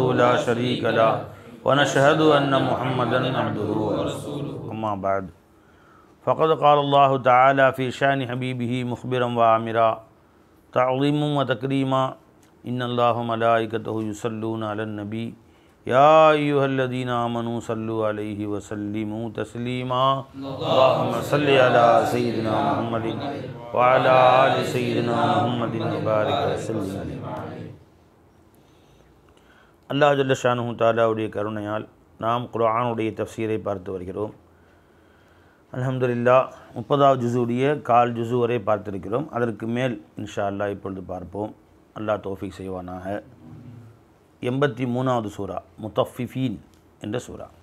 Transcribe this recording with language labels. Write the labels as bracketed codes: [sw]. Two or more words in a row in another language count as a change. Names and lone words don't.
[ar] لا شريك له ونشهد أن محمدا عبده ورسوله أما بعد فقد قال الله تعالى في شأن حبيبه مخبرا وآمرا تعظيما وتكريما إن الله وملائكته يصلون على النبي يا أيها الذين آمنوا صلوا عليه وسلموا تسليما اللهم صل على سيدنا محمد وعلى آل سيدنا محمد وبارك وسلم عليه. [ta] அல்லாஹ் [ar] جل شأنه [ta] தஆலாவுடைய கருணையால் நாம் குர்ஆனுடைய தஃப்சீரை பார்த்து வருகிறோம். அல்ஹம்துலில்லாஹ் 30வது ஜுஸுடைய கால் ஜுஸு வரை பார்த்திருக்கிறோம். அதற்கு மேல் [ar] إن شاء الله [ta] இப்பொழுது பார்ப்போம். அல்லாஹ் தௌஃபீக் செய்வானாக. 83வது சூரா முத்தஃபிஃபீன் என்ற சூரா.